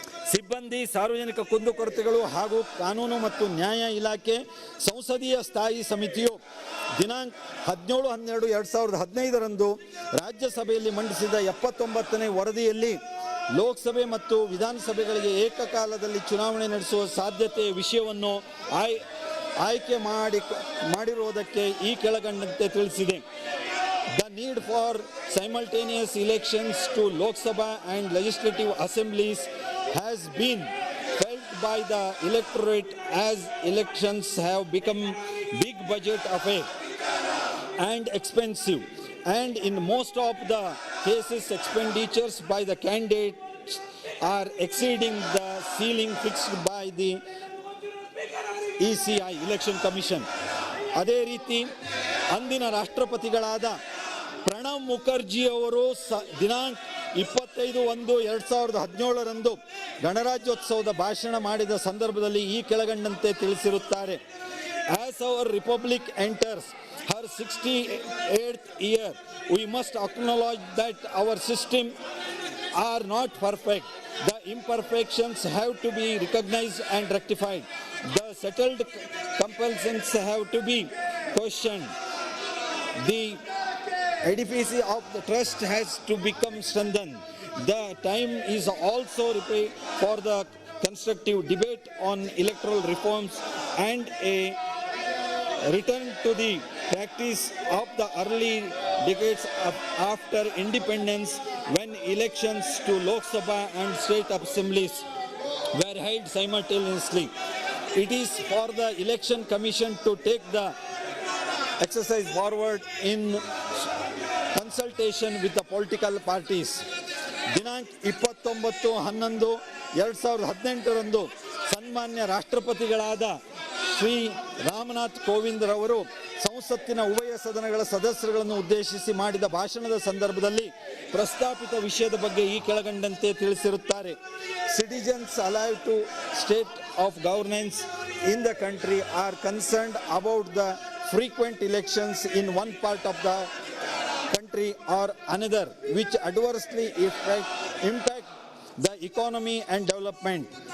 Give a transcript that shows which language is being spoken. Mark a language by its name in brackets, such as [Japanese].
[Kannada] ಸಿಬ್ಬಂದಿ, ಸಾರ್ವಜನಿಕ ಕುಂದುಕೊರತೆಗಳು ಹಾಗೂ ಕಾನೂನು ಮತ್ತು ನ್ಯಾಯ ಇಲಾಖೆ ಸಂಸದೀಯ ಸ್ಥಾಯಿ ಸಮಿತಿಯು ದಿನಾಂಕ 17/12/2015ರಂದು ರಾಜ್ಯಸಭೆಯಲ್ಲಿ ಮಂಡಿಸಿದ 79ನೇ ವರದಿಯಲ್ಲಿ ಲೋಕಸಭೆ ಮತ್ತು ವಿಧಾನಸಭೆಗಳಿಗೆ ಏಕಕಾಲದಲ್ಲಿ ಚುನಾವಣೆ ನಡೆಸುವ ಸಾಧ್ಯತೆಯ ವಿಷಯವನ್ನು ಆಯ್ಕೆ ಮಾಡಿರುವುದಕ್ಕೆ ಈ ಕೆಳಗಂಡಂತೆ ತಿಳಿಸಿದೆ. [English] The need for simultaneous elections to Lok Sabha and legislative assemblies has been felt by the electorate as elections have become big budget affair and expensive, and in most of the cases expenditures by the candidates are exceeding the ceiling fixed by the ECI Election Commission. [Kannada] ಅದೇ ರೀತಿ ಅಂದಿನ ರಾಷ್ಟ್ರಪತಿಗಳಾದ ಪ್ರಣಬ್ ಮುಖರ್ಜಿ ಅವರು ದಿನಾಂಕ 25/1/2017 ಗಣರಾಜ್ಯೋತ್ಸವದ ಭಾಷಣ ಮಾಡಿದ ಸಂದರ್ಭದಲ್ಲಿ ಈ ಕೆಳಗಂಡಂತೆ ತಿಳಿಸಿರುತ್ತಾರೆ. [English] As our republic enters her 68th year, we must acknowledge that our system are not perfect. The imperfections have to be recognized and rectified. The settled compulsions have to be questioned. The edifice of the trust has to become strengthened. The time is also for the constructive debate on electoral reforms and a return to the practice of the early decades after independence, when elections to Lok Sabha and state assemblies were held simultaneously. It is for the Election Commission to take the exercise forward in consultation with the political parties. [Kannada] ದಿನಾಂಕ 29/11/2018 ಸನ್ಮಾನ್ಯ ರಾಷ್ಟ್ರಪತಿಗಳಾದ ಶ್ರೀ ರಾಮನಾಥ್ ಕೋವಿಂದ್ ರವರು ಸಂಸತ್ತಿನ ಉಭಯ ಸದನಗಳ ಸದಸ್ಯರುಗಳನ್ನು ಉದ್ದೇಶಿಸಿ ಮಾಡಿದ ಭಾಷಣದ ಸಂದರ್ಭದಲ್ಲಿ ಪ್ರಸ್ತಾಪಿತ ವಿಷಯದ ಬಗ್ಗೆ ಈ ಕೆಳಗಂಡಂತೆ ತಿಳಿಸಿರುತ್ತಾರೆ. [English] Citizens alive to state of governance in the country are concerned about the frequent elections in one part of the country or another, which adversely impact the economy and development.